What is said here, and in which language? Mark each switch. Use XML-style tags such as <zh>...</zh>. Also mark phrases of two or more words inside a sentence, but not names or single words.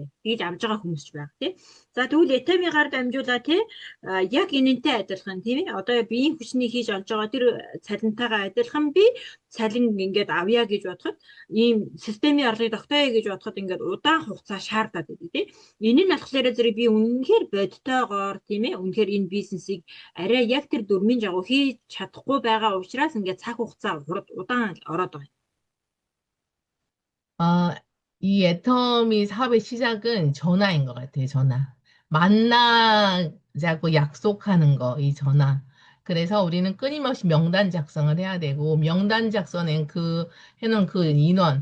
<mn>Тэгж авж байгаа хүмүүс ч байна тий. За тэгвэл Этамигаар дамжуулаа тий яг энэнтэй адилхан тийм ээ одоо биеийн хүчний хийж олж байгаа тэр цалинтайгаа адилхан би цалин ингээд авъя гэж бодоход ийм системийн орлогыг тогтооё гэж бодоход ингээд удаан хугацаа шаардаад байдаг тий. Энэ нь болохоор зэрэг би үнэхээр бодтойгоор тийм ээ үнэхээр энэ бизнесийг арай яг тэр дүрмийн жагуу хийж чадахгүй байгаа учраас ингээд цаг хугацаа удаан ороод байгаа.</mn> <ko>이 애터미 사업의 시작은 전화인 것 같아요, 전화. 만나자고 약속하는 거, 이 전화. 그래서 우리는 끊임없이 명단 작성을 해야 되고, 명단 작성엔 해놓은 그 인원.</ko>